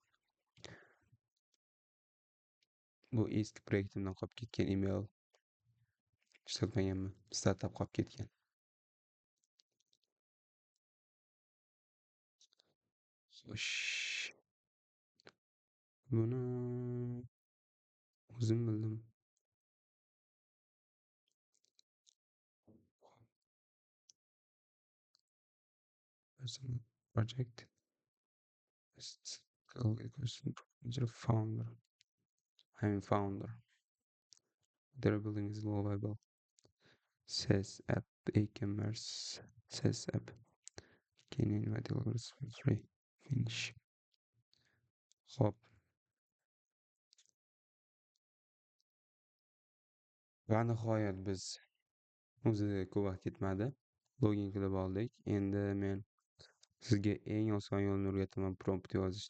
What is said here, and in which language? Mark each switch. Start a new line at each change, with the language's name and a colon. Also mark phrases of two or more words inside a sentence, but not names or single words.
Uzbek: Bu eski proyektimdan qolib ketgan email. Ishlatmaganman. Startup qolib ketgan. Xo'sh. Buni o'zim bildim.
English: Personal project. Founder. I'm founder. Their building is Lovable. SaaS app, e-commerce, SaaS app. Can invite developers for free. Finish.
Uzbek: Xo'p. Va nihoyat biz o'zi ko'p vaqt ketmadi. Login qilib oldik. Endi men sizga eng oson yo'lni o'rgataman prompt yozishni.